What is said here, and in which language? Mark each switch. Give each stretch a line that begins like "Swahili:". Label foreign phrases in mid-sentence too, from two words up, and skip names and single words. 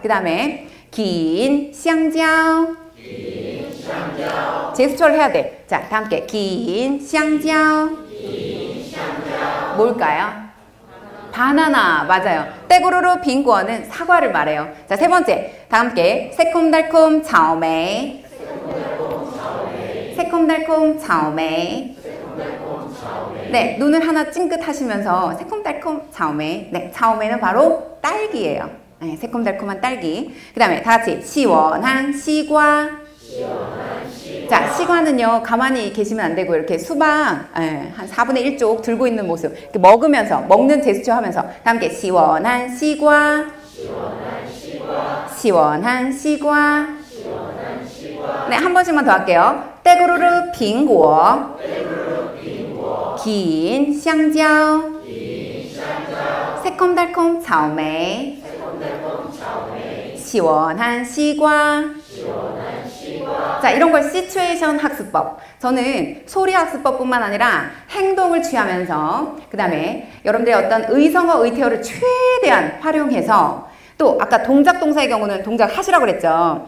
Korean: 그 다음에 긴 香蕉. 제스처를 해야 돼. 자, 다 함께 긴 香蕉. 뭘까요? 바나나. 맞아요. 떼구르르 빙고는 사과를 말해요. 자, 세 번째. 다 함께 새콤달콤 草莓. 새콤달콤草莓. 네, 눈을 하나 찡긋 하시면서 새콤달콤 草莓. 네, 草莓는 바로 딸기예요. 네, 새콤달콤한 딸기. 그 다음에 다 같이 시원한 시과. 자, 시과는요, 가만히 계시면 안 되고, 이렇게 수박, 한 4분의 1쪽 들고 있는 모습. 이렇게 먹으면서, 먹는 제스처 하면서, 다 함께, 시원한 시과. 시원한 시과. 네, 한 번씩만 더 할게요. 떼구르르 빙고. 긴 香蕉. 새콤달콤 草莓. 시원한 시과. 자, 이런 걸 시츄에이션 학습법. 저는 소리 학습법뿐만 아니라 행동을 취하면서 그 다음에 여러분들의 어떤 의성어, 의태어를 최대한 활용해서 또 아까 동작 동사의 경우는 동작 하시라고 그랬죠.